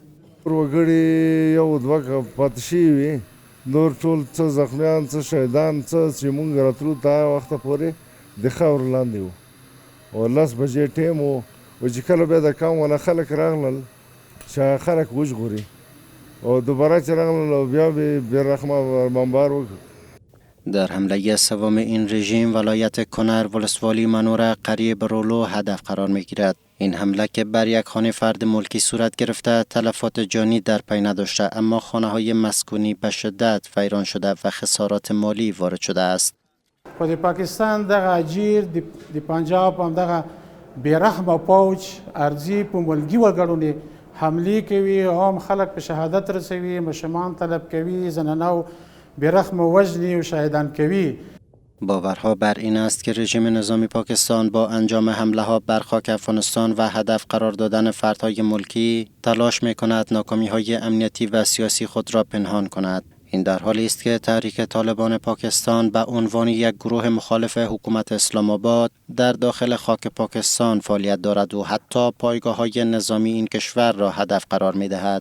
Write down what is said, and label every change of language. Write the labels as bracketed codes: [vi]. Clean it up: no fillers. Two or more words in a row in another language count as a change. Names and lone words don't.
[ps] وګړي یو دوه پاتې شوي، نور ټول څه زخمیان څه شهیدان څه چې مونږ راتلو ته وخته پورې د خاورو لاندې وو او 10 بجې ټیم و چې کله بیا د کام والا خلک راغلل چې خلک وژغوري او دوباره چې راغلل او بیا بېرحمه بمبار وکړ. [fa] در حمله سوم این رژیم ولایت کنر ولسوالی منوره قریب رولو هدف قرار می‌گیرد. این حمله که بر یک خانه فرد ملکی صورت گرفته تلفات جانی در پی نداشته، اما خانه‌های مسکونی به شدت ویران شده و خسارات مالی وارد شده است. [ps] خو د پاکستان دغه اجیر د پنجاب هم دغه بیرحمه پوج ارزي په ملګي وګړو حمله کوي، عام خلک په شهادت رسوي، ماشومان طلب کوي، زنانه بیرحمه وژني و شهیدان کوي. [fa] باورها بر این است که رژیم نظامی پاکستان با انجام حمله ها بر خاک افغانستان و هدف قرار دادن فردهای ملکی تلاش می کند ناکامی های امنیتی و سیاسی خود را پنهان کند. این در حالی است که تحریک طالبان پاکستان به عنوان یک گروه مخالف حکومت اسلام آباد در داخل خاک پاکستان فعالیت دارد و حتی پایگاه‌های نظامی این کشور را هدف قرار می دهد.